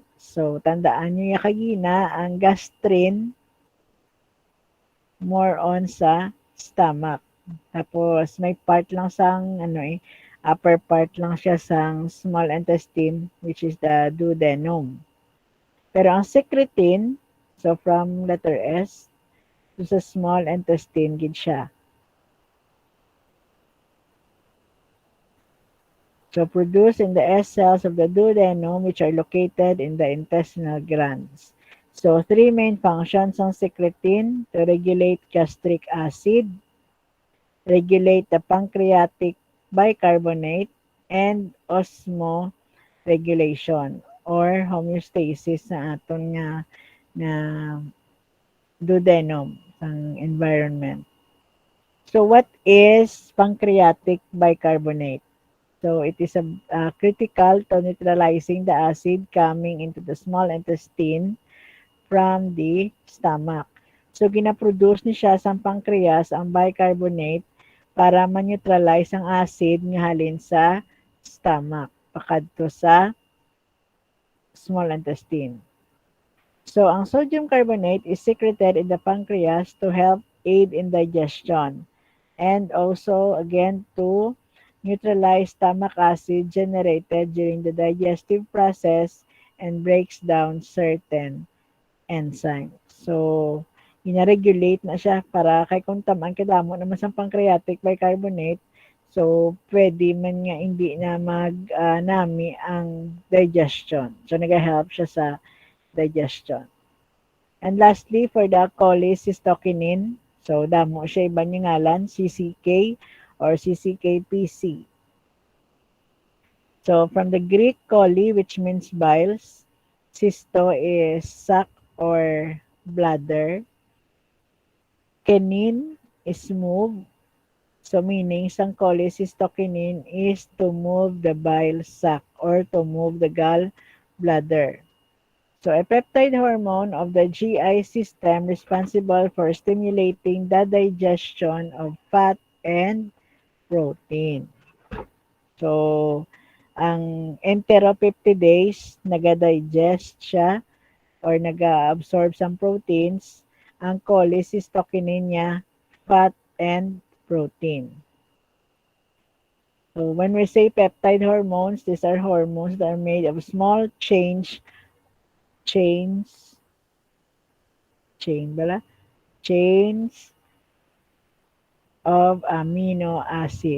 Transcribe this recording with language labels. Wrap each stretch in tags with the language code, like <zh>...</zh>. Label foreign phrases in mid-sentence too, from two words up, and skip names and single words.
<hil>So, tandaan nyo yung kagina, ang gastrin,</hil> <en>more on</en> <hil>sa stomach. Tapos, may part lang sang,</hil> <en>upper part</en> <hil>lang siya sang small intestine,</hil> <en>which is the duodenum.</en> <hil>Pero ang secretin,</hil> <en>so from letter S, to sa small intestine,</en> <hil>gid siya.</hil> <en>So produced in the S cells of the duodenum, which are located in the intestinal glands. So three main functions ng secretin: to regulate gastric acid, regulate the pancreatic bicarbonate, and osmoregulation or homeostasis</en> <hil>sa aton nga</hil> <en>duodenum ang environment. So what is pancreatic bicarbonate? So it is critical to neutralizing the acid coming into the small intestine from the stomach.</en> <hil>So ginaproduce ni siya sa pancreas ang bicarbonate para ma-neutralize ang acid nga halin sa stomach pakadto sa</hil> <en>small intestine. So ang sodium carbonate is secreted in the pancreas to help aid in digestion and also again to neutralize stomach acid generated during the digestive process and breaks down certain enzymes.</en> <hil>So, ina-regulate na siya para kay kung tamaan kadamo naman sa</hil> <en>pancreatic bicarbonate,</en> <hil>so pwede man nga hindi na nami ang digestion. So, nag-help siya sa digestion.</hil> <en>And lastly, for the cholecystokinin,</en> <hil>so damo siya iba niya ngalan, CCK or CCKPC.</hil> <en>So from the Greek chole, which means biles, cysto is sac or bladder, kenin is move, so meaning sang cholecystokinin is to move the bile sac or to move the gall bladder. So a peptide hormone of the GI system responsible for stimulating the digestion of fat and protein.</en> <hil>So, ang enteropeptidase, nag-digest siya or nag-absorb sa proteins. Ang cholecystokinin niya,</hil> <en>fat and protein. So, when we say peptide hormones, these are hormones that are made of small chains, chains of amino acid.</en>